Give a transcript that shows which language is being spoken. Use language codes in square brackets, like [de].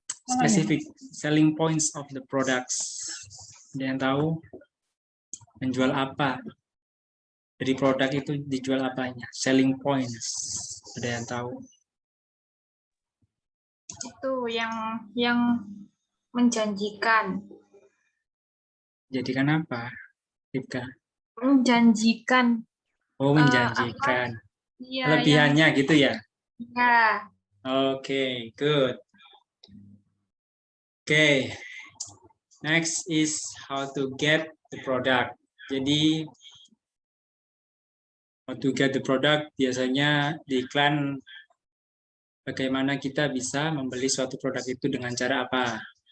[en] Specific selling points of the products. [id] Ada yang tahu? Menjual apa? Dari produk itu dijual apanya? [en] Selling points. [id] Ada yang tahu? Itu yang menjanjikan. Jadikan apa? Ripka? Menjanjikan. Oh, menjanjikan. Iya, Kelebihannya gitu ya? ya. [en] Okay, good. Okay, next is how to get the product. [id] Jadi, [en] how to get the product [id] biasanya di iklan bagaimana kita bisa membeli suatu produk itu dengan cara apa?